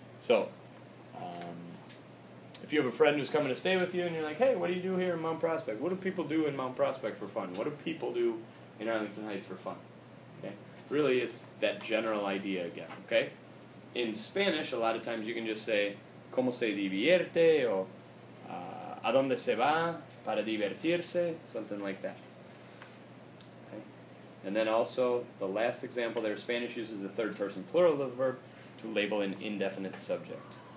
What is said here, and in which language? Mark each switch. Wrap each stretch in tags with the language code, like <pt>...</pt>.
<en>So, if you have a friend who's coming to stay with you and you're like, hey, what do you do here in Mount Prospect? What do people do in Mount Prospect for fun? What do people do in Arlington Heights for fun? Okay? Really, it's that general idea again, okay? In Spanish, a lot of times you can just say,</en> <es>¿Cómo se divierte? Or, ¿A dónde se va para divertirse?</es> <en>Something like that. Okay? And then also, the last example there, Spanish uses the third person plural of the verb to label an indefinite subject.</en>